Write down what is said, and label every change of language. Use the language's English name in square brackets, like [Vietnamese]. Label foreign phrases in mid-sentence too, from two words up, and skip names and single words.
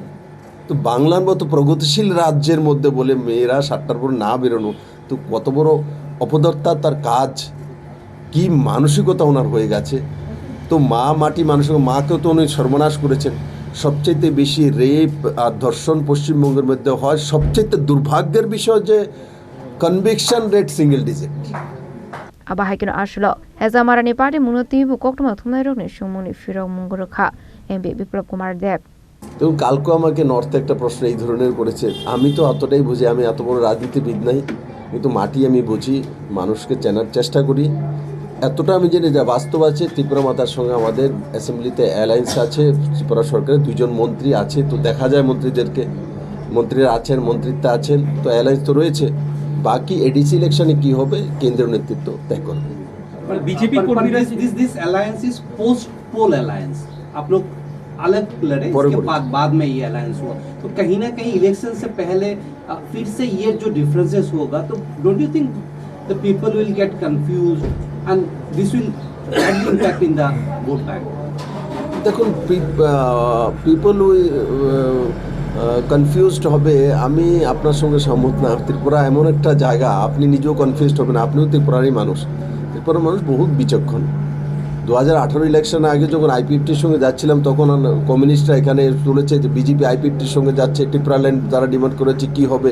[Bangla] তো বাংলার মতো প্রগতিশীল রাজ্যের মধ্যে বলে মেয়েরা 7টার পর না বেরোনো, তো কত বড় অপদর্থা তার কাজ, কি মানসিকতা ওনার হয়ে গেছে। তো মা মাটি মানুষের মাকেও তো উনি সর্বনাশ করেছেন। সবচেয়ে বেশি রেপ আর ধর্ষণ পশ্চিমবঙ্গের মধ্যে হয়। সবচেয়ে দুর্ভাগ্যের বিষয় যে কনভিকশন রেট সিঙ্গেল ডিজিট। [Kok Borok] Abahakino Ashlo, [English] as a [Kok Borok] Marani party Munoti, Kokma Tumero, Shumuni Firo Munguruka, and Biplop Kumar Deb. [Bangla] এবং কালকে আমাকে নর্থে একটা প্রশ্ন এই ধরনের করেছে। আমি তো অতটাই বুঝি, আমি এত বড় রাজনীতিবিদ নাই, কিন্তু মাটি আমি বুঝি, মানুষকে চেনার চেষ্টা করি। এতটা আমি জেনে যা বাস্তব আছে, ত্রিপুরা মাতার সঙ্গে আমাদের [English] assemblyte alliance [Bangla] আছে, ত্রিপুরা সরকারের 2জন মন্ত্রী আছে। তো দেখা যায় মন্ত্রীদেরকে, মন্ত্রীরা আছেন, মন্ত্রিত্বে আছেন, তো অ্যালায়েন্স তো রয়েছে। বাকি [English] ADC electione [Bangla] কি হবে কেন্দ্রীয় নেতৃত্ব তয় করবে। [English] BJP this alliance is post poll alliance, [Hindi] आप लोग अलग लड़े, इसके बाद में ये अलायंस हुआ, तो कहीं ना कहीं इलेक्शन से पहले फिर से ये जो डिफरेंसेस होगा, तो [English] don't you think the people will get confused and this will badly impact in the vote bank? [Bangla] দেখুন, [English] people confused [Bangla] হবে, আমি আপনার সঙ্গে সহমত না। ত্রিপুরা এমন একটা জায়গা, আপনি নিজেও কনফিউজড হবেন, আপনিও ত্রিপুরারই মানুষ। ত্রিপুরার মানুষ বহুত বিচক্ষণ। 2018 ইলেকশনের আগে যখন আইপিএফটির সঙ্গে যাচ্ছিলাম, তখন কমিউনিস্টরা এখানে তুলেছে যে বিজেপি আইপিএফটির সঙ্গে যাচ্ছে, ত্রিপুরা ল্যান্ড যারা ডিমান্ড করেছে কি হবে।